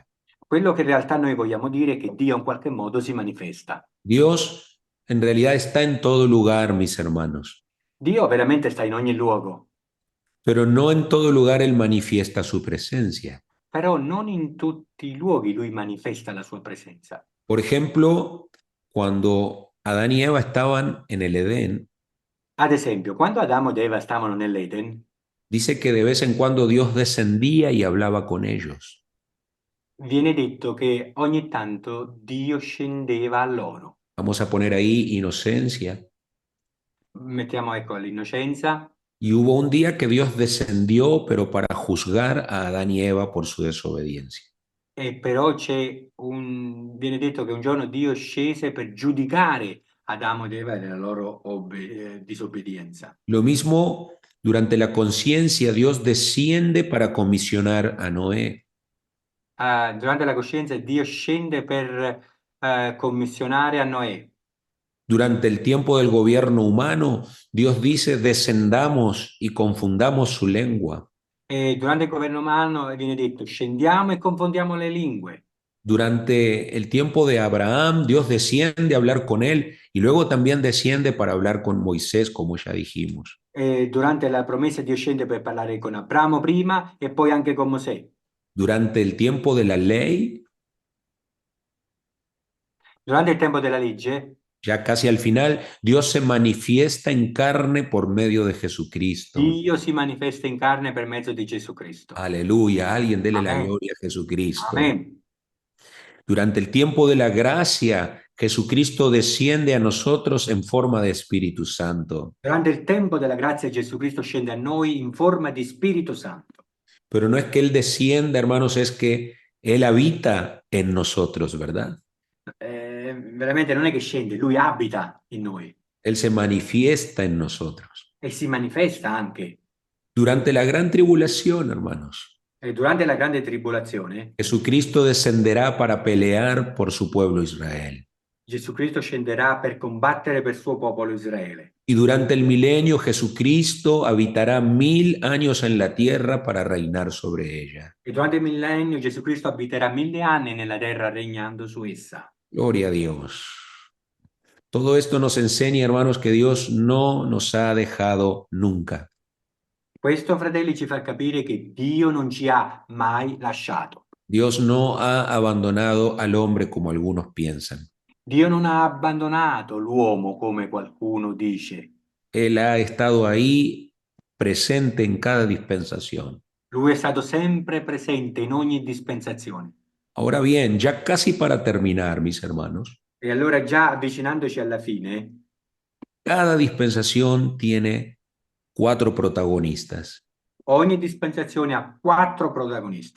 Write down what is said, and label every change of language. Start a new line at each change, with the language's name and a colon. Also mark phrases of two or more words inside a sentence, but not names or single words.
Italian: quello che in realtà noi vogliamo dire è che Dio in qualche modo si manifesta.
Spanish: Dios en realidad está en todo lugar, mis hermanos,
Italian: Dio veramente sta in ogni luogo,
Spanish: pero no en todo lugar Él manifiesta su presencia.
Italian: però non in tutti i luoghi Lui manifesta la sua presenza.
Spanish: Por ejemplo, cuando Adán y Eva estaban en el Edén,
Italian: Ad esempio, quando Adamo ed Eva stavano nell'Eden,
Spanish: dice que de vez en cuando Dios descendía y hablaba con ellos.
Italian: viene detto che ogni tanto Dio scendeva a loro.
Spanish: Vamos a poner ahí inocencia.
Italian: Mettiamo ecco l'innocenza.
Spanish: Y hubo un día que Dios descendió, pero para juzgar a Adán y Eva por su desobediencia.
Italian: E però viene detto che un giorno Dio scese per giudicare Adamo ed Eva della loro disobbedienza.
Spanish: Lo mismo durante la conciencia, Dios desciende para comisionar a Noé.
Italian: Durante la coscienza Dio scende per commissionare a Noè.
Spanish: Durante el tiempo del gobierno humano, Dios dice, descendamos y confundamos su lengua.
Italian: E durante il governo umano viene detto scendiamo e confondiamo le lingue.
Spanish: Durante el tiempo de Abraham, Dios desciende a hablar con él y luego también desciende para hablar con Moisés, como ya dijimos.
Italian: E durante la promessa Dio scende per parlare con Abramo prima e poi anche con Mosè.
Spanish: Durante el tiempo de la ley,
Italian: Durante il tempo della legge,
Spanish: ya casi al final, Dios se manifiesta en carne por medio de Jesucristo.
Italian: Dio si manifesta in carne per mezzo di Gesù Cristo.
Spanish: Aleluya, alguien dele la Amén. gloria a Jesucristo. Amen. Durante el tiempo de la gracia, Jesucristo desciende a nosotros en forma de Espíritu Santo.
Italian: Durante il tempo della grazia Gesù Cristo scende a noi in forma di Spirito Santo.
Spanish: Pero no es que Él descienda, hermanos, es que Él habita en nosotros, ¿verdad?
Italian: Veramente non è che scende, lui abita in noi
Spanish: Él se manifiesta en nosotros.
Italian: e si manifesta anche.
Spanish: Durante la gran tribulación, hermanos,
Italian: E durante la grande tribolazione,
Spanish: Jesucristo descenderá para pelear por su pueblo Israel.
Italian: Gesù Cristo scenderà per combattere per il suo popolo Israele.
Spanish: Y durante el milenio Jesucristo habitará 1000 años en la tierra para reinar sobre ella.
Italian: E durante il millennio Gesù Cristo abiterà 1000 anni nella terra regnando su essa.
Spanish: Gloria a Dios. Todo esto nos enseña, hermanos, que Dios no nos ha dejado nunca.
Italian: Questo, fratelli, ci fa capire che Dio non ci ha mai lasciato.
Spanish: Dios no ha abandonado al hombre como algunos piensan.
Italian: Dio non ha abbandonato l'uomo come qualcuno dice.
Spanish: Él ha estado ahí presente en cada dispensación.
Italian: Lui è stato sempre presente in ogni dispensazione.
Spanish: Ahora bien, ya casi para terminar, mis hermanos,
Italian: E allora, già avvicinandoci alla fine,
Spanish: cada dispensación tiene 4 protagonistas
Italian: ogni dispensazione ha 4 protagonisti,